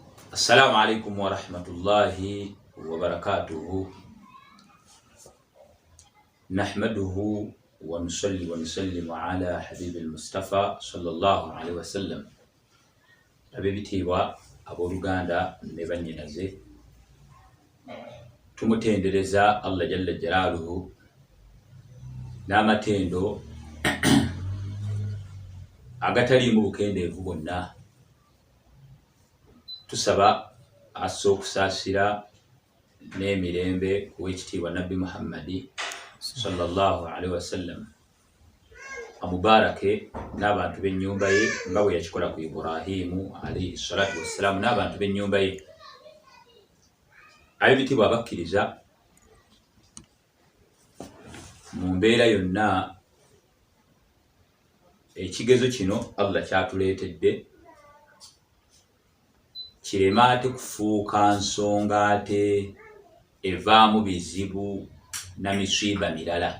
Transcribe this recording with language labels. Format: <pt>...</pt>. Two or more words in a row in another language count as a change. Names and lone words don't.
<ar>السلام عليكم ورحمة الله وبركاته. نحمده ونصلي ونسلم على حبيب المصطفى صلى الله عليه وسلم.</ar> <lg>Abibitiibwa abooluganda ne bannyinaze, tumutendereza Allah</lg> <ar>جل جلاله</ar> <lg>n'amatendo agataliimu bukendeevu bwonna. Tusaba assa okusaasira n'emirembe w'ekitiibwa Nabbi Muhammadi</lg> <ar>صلى الله عليه وسلم,</ar> <lg>amubarake n'abantu b'ennyumba ye nga bwe yakikola ku Ibrahimu</lg> <ar>عليه الصلاة والسلام</ar> <lg>n'abantu b'ennyumba ye. Ab'ebitiibwa abakkiriza, mu mbeera yonna ekigezo kino Allah kyatuleetedde kireme ate kufuuka nsonga ate evaamu bizibu na misiiba mirala.</lg>